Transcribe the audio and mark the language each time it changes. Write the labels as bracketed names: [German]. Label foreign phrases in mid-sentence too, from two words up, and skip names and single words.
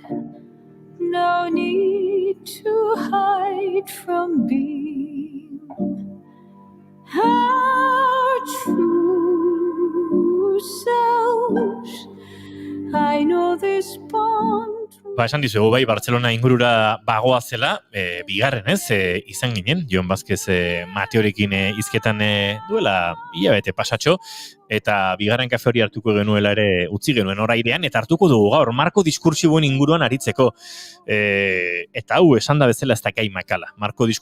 [English] No need to hide from being our true selves. I know this bond. [Basque] Esan dizugu bai, Bartzelona ingurura bagoa zela, bigarren ez, izan ginen, Jon Vazquez Mateorekin hizketan duela hilabete pasatxo, eta bigarren kafe hori hartuko genuela ere utzi genuen orairean, eta hartuko dugu gaur, marko diskurtsiboen inguruan aritzeko, eta hau esan da bezala ez da gai makala.